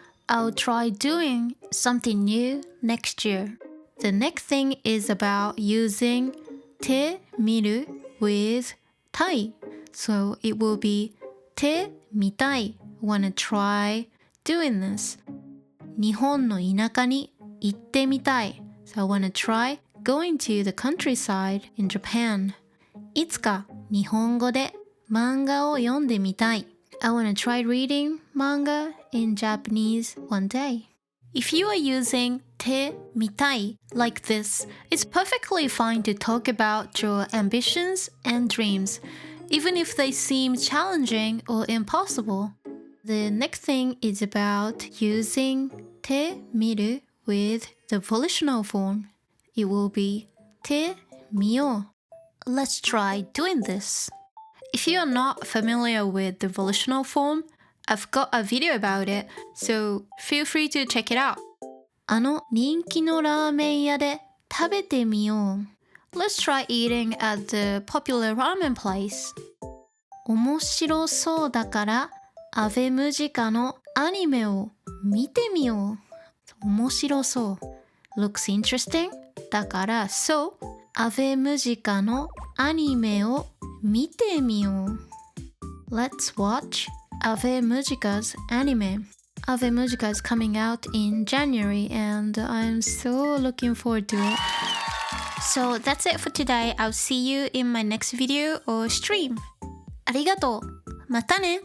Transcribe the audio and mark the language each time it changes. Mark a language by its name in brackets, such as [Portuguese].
[English] I'll try doing something new next year The next thing is about using てみる with たい So it will be てみたい wanna try doing this [Japanese] 日本の田舎に行ってみたい [English] So I wanna try going to the countryside in Japan. [Japanese] いつか日本語で漫画を読んでみたい。 [English] I wanna try reading manga in Japanese one day. If you are using てみたい like this, it's perfectly fine to talk about your ambitions and dreams, even if they seem challenging or impossible. The next thing is about using てみる with the volitional form. It will be てみよう. Let's try doing this. If you are not familiar with the volitional form, I've got a video about it, so feel free to check it out. [Japanese] あの人気のラーメン屋で食べてみよう. [English] Let's try eating at the popular ramen place. [Japanese] 面白そうだからアベムジカのアニメを見てみよう。面白そう。 [English] Looks interesting. [Japanese] だから、So, アベムジカのアニメを見てみよう。 [English] Let's watch Ave Mujica's anime. Ave Mujica is coming out in January and I'm so looking forward to it. So that's it for today. I'll see you in my next video or stream. [Japanese] ありがとう。またね。